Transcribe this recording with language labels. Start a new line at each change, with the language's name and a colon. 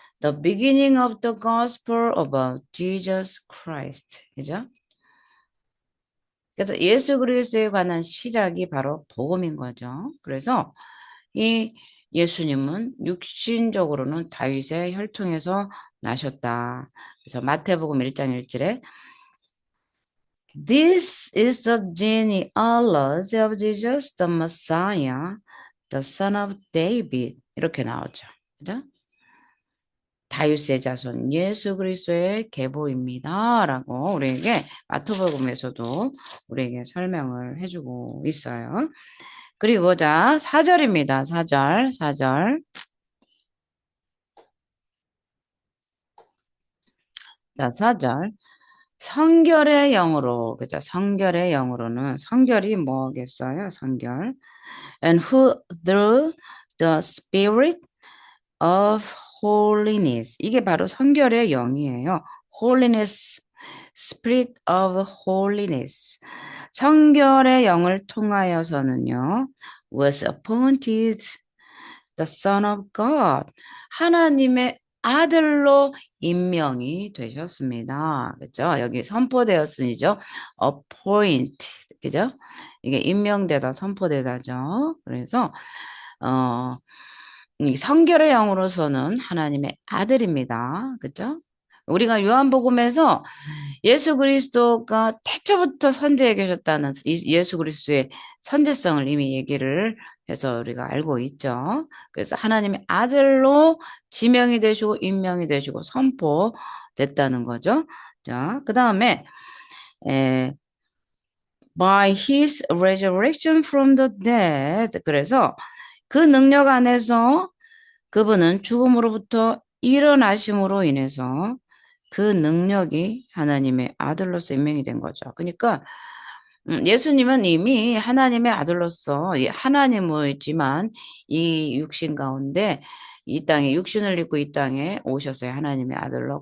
English: The beginning of the gospel about Jesus Christ.
Korean: 그죠? 그래서 예수 그리스도에 관한 시작이 바로 복음인 거죠. 그래서 이 예수님은 육신적으로는 다윗의 혈통에서 나셨다. 그래서 마태복음 1장 1절에
English: This is the genealogy of Jesus the Messiah, the son of David.
Korean: 이렇게 나오죠. 그죠? 다윗의 자손 예수 그리스도의 계보입니다. 라고 우리에게 마태복음에서도 우리에게 설명을 해주고 있어요. 그리고 자, 4절입니다. 4절. 자, 4절. 성결의 영으로, 그죠? 성결의 영으로는, 성결이 뭐겠어요? 성결.
English: And who through the spirit of holiness.
Korean: 이게 바로 성결의 영이에요.
English: holiness, spirit of holiness.
Korean: 성결의 영을 통하여서는요,
English: was appointed the Son of God.
Korean: 하나님의 아들로 임명이 되셨습니다. 그죠? 여기 선포되었으니죠. appoint. 그죠? 이게 임명되다, 선포되다죠. 그래서, 이 성결의 영으로서는 하나님의 아들입니다. 그죠? 우리가 요한복음에서 예수 그리스도가 태초부터 선지에 계셨다는 예수 그리스도의 선지성을 이미 얘기를 해서 우리가 알고 있죠. 그래서 하나님의 아들로 지명이 되시고 임명이 되시고 선포됐다는 거죠. 자, 그 다음에
English: by his resurrection from the dead.
Korean: 그래서 그 능력 안에서 그분은 죽음으로부터 일어나심으로 인해서 그 능력이 하나님의 아들로서 임명이 된 거죠. 그러니까 예수님은 이미 하나님의 아들로서 하나님이지만 이 육신 가운데 이 땅에 육신을 입고 이 땅에 오셨어요. 하나님의 아들로.